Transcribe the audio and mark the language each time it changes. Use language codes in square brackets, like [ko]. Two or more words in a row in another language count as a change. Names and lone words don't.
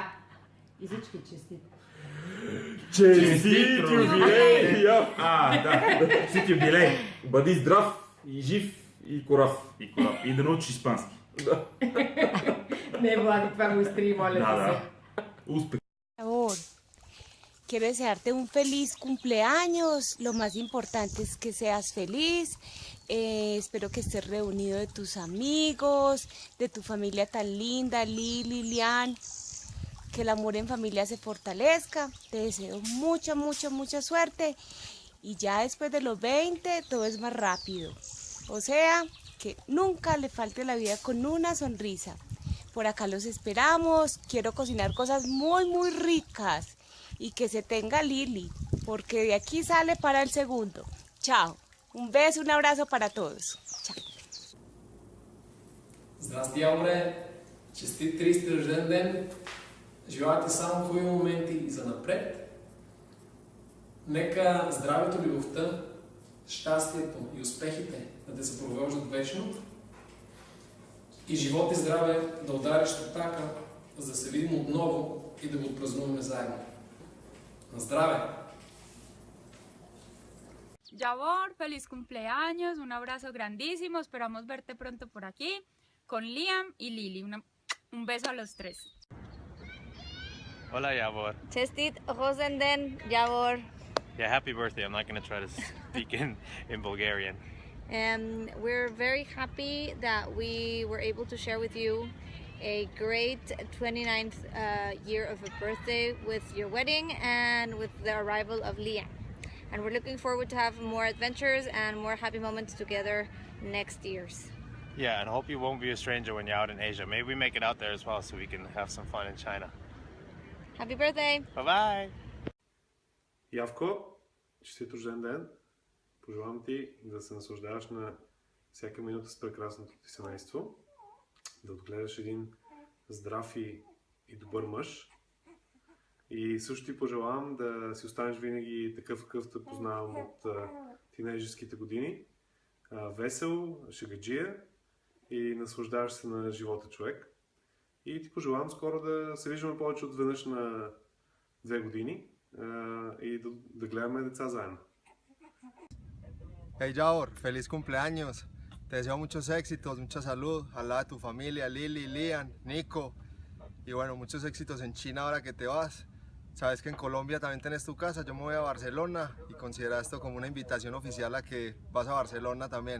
[bg] И всички честити. Честит юбилей! Да. Честит юбилей! Бъди здрав и жив и корав. И да научиш испански. Не, Влади, това го изтри, моля Да. Успех! [es] Quiero desearte un feliz cumpleaños. Lo más importante es que seas feliz. Espero que estés reunido de tus amigos, de tu familia tan linda, Lili, Lian. Que el amor en familia se fortalezca. Te deseo mucha suerte. Y ya después de los 20 todo es más rápido. O sea, que nunca le falte la vida con una sonrisa. Por acá los esperamos. Quiero cocinar cosas muy ricas. Y que se tenga Lili, porque de aquí sale para el segundo. Chao. Un beso, un abrazo para todos. Chao. [bg] Здрасти, Яворе! Честит 30 рожден ден! Желая ти само хубави моменти и занапред. Нека здравето, любовта, щастието и успехите да те съпровождат вечно и живот и здраве да удариш тотака, за да се видим отново и да го отпразнуваме заедно. На здраве! [es] Yavor, feliz cumpleaños, un abrazo grandísimo, esperamos verte pronto por aquí con Liam y Lily. Un beso a los tres. Hola, Yavor. [bg] Честит рожден ден, Yavor. [en] Yeah, happy birthday. I'm not going to try to speak in Bulgarian. And we're very happy that we were able to share with you a great 29th year of a birthday with your wedding and with the arrival of Liam. And we're looking forward to have more adventures and more happy moments together next years. Yeah, and I hope you won't be a stranger when you're out in Asia. Maybe we make it out there as well so we can have some fun in China. Happy birthday! Bye-bye! [bg] Явко, честит рожден ден! Пожелавам ти да се наслаждаваш на всяка минута с прекрасното ти семейство, да отгледаш един здрав и добър мъж. И също ти пожелавам да си останеш винаги такъв, какъвто познавам от тинейджерските години. Весел, шегаджия и наслаждаваш се на живота човек. И ти пожелавам скоро да се виждаме повече от веднъж на 2 години и да гледаме деца заедно. [es] Hey Yavor, feliz cumpleaños. Te deseo muchos éxitos, mucha salud, al lado de tu familia, Lili, Liam, Nico. Y bueno, muchos éxitos en China ahora que te vas. Sabes que en Colombia también tenés tu casa, yo me voy a Barcelona y considera esto como una invitación oficial a que vas a Barcelona también.